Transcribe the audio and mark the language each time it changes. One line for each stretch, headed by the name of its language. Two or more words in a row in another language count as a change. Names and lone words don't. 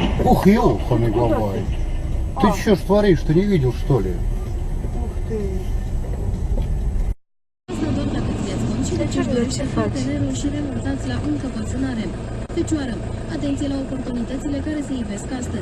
Russian: Ух, ёлка-ный бабай. Ты что ж творишь, ты не видел, что ли? Ух ты.
Romanian: Ce dorește să faci? Și renunțați la încăpățânare. Fecioară, atenție la oportunitățile care se ivesc astăzi.